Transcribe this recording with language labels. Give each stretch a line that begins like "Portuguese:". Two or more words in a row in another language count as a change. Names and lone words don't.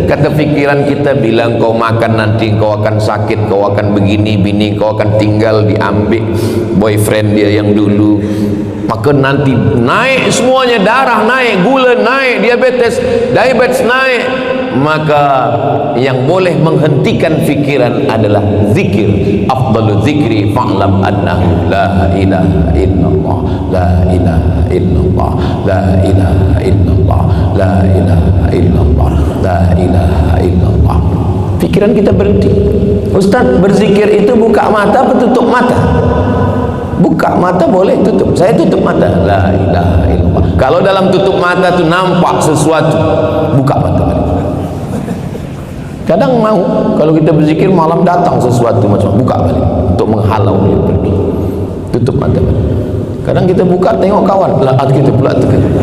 Malay: Kata fikiran kita bilang kau makan nanti kau akan sakit, kau akan begini, bini kau akan tinggal diambil boyfriend dia yang dulu. Maka nanti naik semuanya, darah naik, gula naik, diabetes naik. Maka yang boleh menghentikan fikiran adalah zikir.
Arabic: أفضل الذكر فاعلم أنه لا إله إلا الله، لا إله إلا الله، لا إله إلا الله، لا إله إلا الله، لا إله إلا الله.
Malay: Fikiran kita berhenti. Ustaz, berzikir itu buka mata atau tutup mata? Buka mata boleh, tutup. Saya tutup mata,
Arabic: لا إله إلا الله.
Malay: Kalau dalam tutup mata tu nampak sesuatu, buka mata balik. Kadang mau kalau kita berzikir malam datang sesuatu macam, buka balik untuk menghalau dia pergi, tutup mata balik. Kadang kita buka tengok kawan, laat kita pula tekan.